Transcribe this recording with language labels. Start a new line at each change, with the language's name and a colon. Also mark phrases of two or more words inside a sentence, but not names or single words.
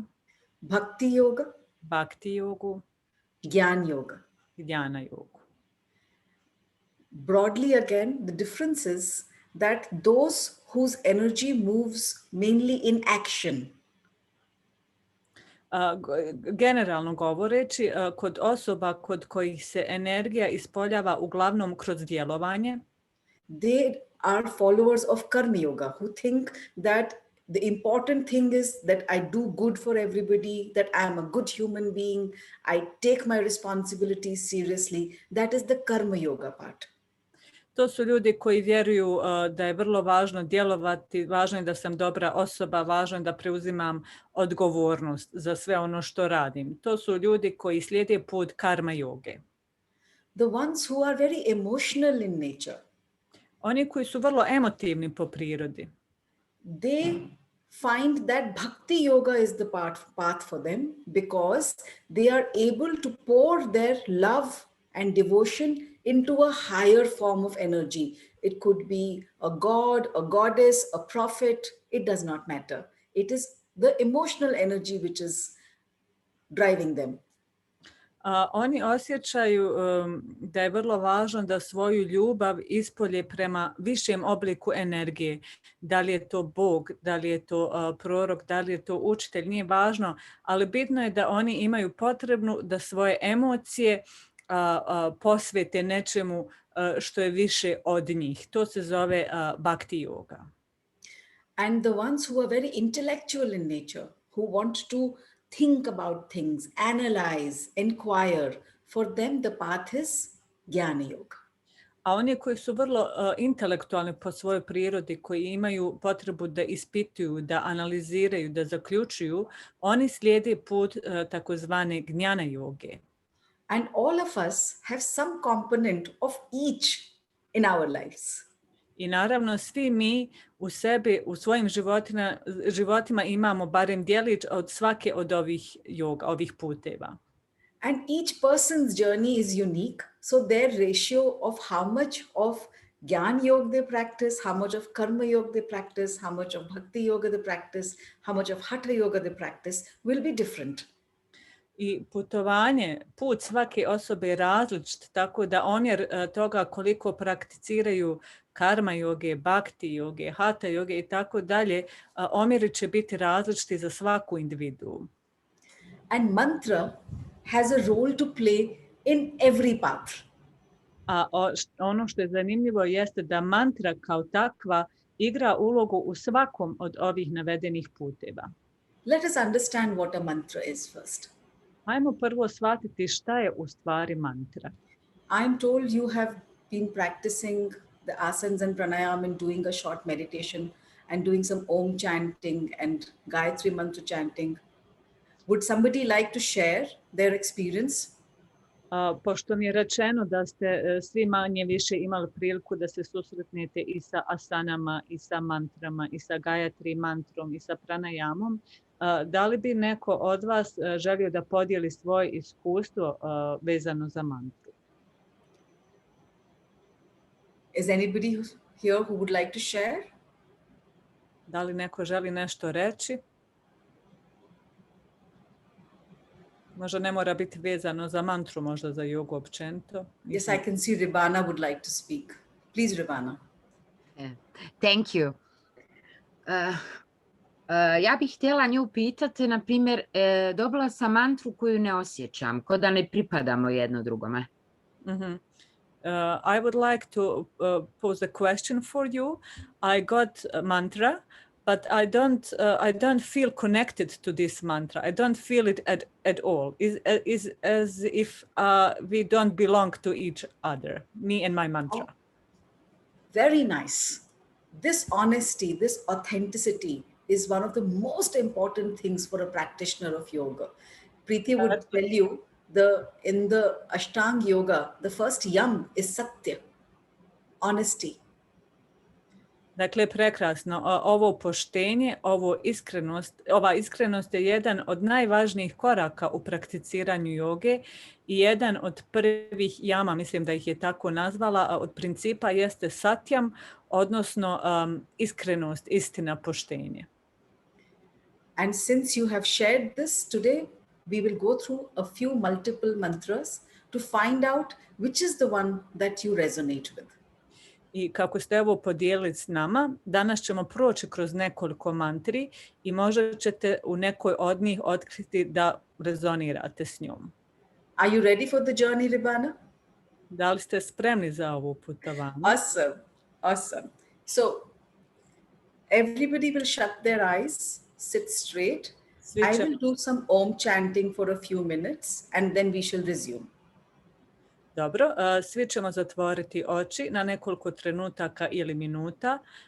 English: Bhakti yoga,
Bosnian: bhakti jogu,
English: Gyan yoga.
Bosnian: dhyana jogu.
English: Broadly again, the difference is that those whose energy moves mainly in action.
Bosnian: Generalno govoreći, kod osoba kod kojih se energija ispoljava uglavnom kroz djelovanje,
English: they are followers of karma yoga who think that the important thing is that I do good for everybody, that I am a good human being, I take my responsibilities seriously. That is the karma yoga part.
Bosnian: to su ljudi koji vjeruju da je vrlo važno djelovati, važno je da sam dobra osoba, važno je da preuzimam odgovornost za sve ono što radim. To su ljudi koji slijede put karma joge.
English: The ones who are very emotional in nature,
Bosnian: Oni koji su vrlo emotivni po prirodi,
English: they find that bhakti yoga is the path for them, because they are able to pour their love and devotion into a higher form of energy. It could be a god, a goddess, a prophet, it does not matter. It is the emotional energy which is driving them.
Bosnian: Oni osjećaju da je vrlo važno da svoju ljubav ispolje prema višem obliku energije. Da li je to Bog, da li je to prorok, da li je to učitelj, nije važno, ali bitno je da oni imaju potrebnu da svoje emocije posvete nečemu što je više od njih. To se zove bhakti yoga.
English: And the ones who are very intellectual in nature, who want to think about things, analyze, inquire, for them the path is Jnana Yoga.
Bosnian: A oni koji su vrlo intelektualni po svojoj prirodi, koji imaju potrebu da ispituju, da analiziraju, da zaključuju, oni slijede put takozvane gnjana joge.
English: And all of us have some component of each in our lives.
Bosnian: I naravno svi mi u sebi, u svojim životima imamo barem djelić od svake od ovih yoga, ovih puteva.
English: And each person's journey is unique. So their ratio of how much of Gyan Yoga they practice, how much of Karma Yoga they practice, how much of Bhakti Yoga they practice, how much of Hatha Yoga they practice will be different.
Bosnian: I put svake osobe je različit, tako da omjer toga koliko prakticiraju karma joge, bhakti joge, hatha joge i tako dalje, omjeri će biti različiti za svaku individu.
English: And mantra has a role to play in every path.
Bosnian: A ono što je zanimljivo jeste da mantra kao takva igra ulogu u svakom od ovih navedenih puteva.
English: Let us understand what a mantra is first.
Bosnian: Ajmo prvo shvatiti šta je u stvari mantra.
English: I'm told you have been practicing the asanas and pranayam and doing a short meditation and doing some om chanting and Gayatri mantra chanting. Would somebody like to share their experience?
Bosnian: Pošto mi je rečeno da ste svi manje više imali priliku da se susretnete i sa asanama, i sa mantrama, i sa Gayatri mantrom, i sa pranayamom, da li bi neko od vas želio da podijeli svoje iskustvo vezano za mantru?
English: Is anybody here who would like to share?
Bosnian: Da li neko želi nešto reći? Možda ne mora biti vezano za mantru, možda za jogu općenito.
English: Yes, I can see Ribana would like to speak. Please, Ribana. Thank you.
Bosnian: Ja bih htjela nju pitati, na primjer, dobila sam mantru koju ne osjećam, ko da ne pripadamo jedno drugome.
English: I would like to pose a question for you. I got a mantra, but I don't feel connected to this mantra. I don't feel it at all. Is as if we don't belong to each other, me and my mantra. Oh, very nice. This honesty, this authenticity is one of the most important things for a practitioner of yoga. Preeti would tell you in the Ashtanga yoga, the first yam is satya, honesty.
Bosnian: Dakle, prekrasno. Ovo poštenje, ova iskrenost je jedan od najvažnijih koraka u prakticiranju joge i jedan od prvih jama, mislim da ih je tako nazvala, od principa jeste satyam, odnosno iskrenost, istina, poštenje.
English: And since you have shared this today, we will go through a few multiple mantras to find out which is the one that you resonate with.
Bosnian: I kako ste ovo podijelili s nama, danas ćemo proći kroz nekoliko mantri i možda ćete u nekoj od njih otkriti da rezonirate s njom.
English: Are you ready for the journey, Ribana?
Bosnian: Da li ste spremni za ovo putovanje?
English: Awesome. So everybody will shut their eyes, sit straight. I will do some om chanting for a few minutes and then we shall resume.
Bosnian: Dobro, svi ćemo zatvoriti oči na nekoliko trenutaka ili minuta.